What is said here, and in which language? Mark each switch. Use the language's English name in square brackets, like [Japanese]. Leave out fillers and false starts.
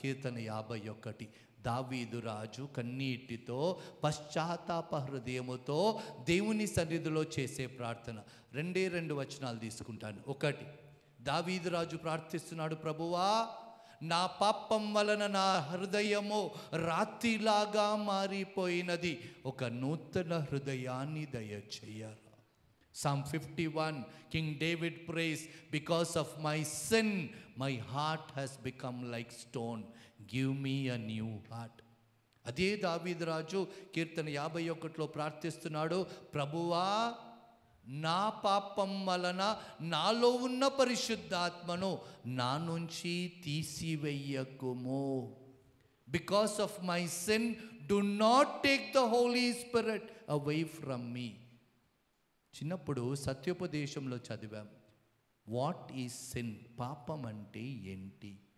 [Telugu] కీర్తన 51. దావీదు రాజు కన్నీటితో పశ్చాత్తాప హృదయముతో దేవుని సన్నిధిలో చేసే ప్రార్థన. 2 వచనాలు తీసుకుంటాను. 1, దావీదు రాజు ప్రార్థిస్తున్నాడు, ప్రభువా నా పాపం వలన నా హృదయము రాతిలాగా మారిపోయినది, ఒక నూతన హృదయాన్ని దయచేయరా. [English] Psalm 51, King David prays, because of my sin, my heart has become like stone. Give me a new heart. [Telugu] అదే దావీదు రాజు కీర్తన 51లో ప్రార్థిస్తున్నాడు, ప్రభువా నా పాపం వలన నాలో ఉన్న పరిశుద్ధాత్మను నా నుంచి తీసివేయకుము. [English] Because of my sin, do not take the Holy Spirit away from me. [Telugu] చిన్నప్పుడు సత్యోపదేశంలో చదివాం, [English] What is sin? [Telugu] పాపం అంటే ఏంటి?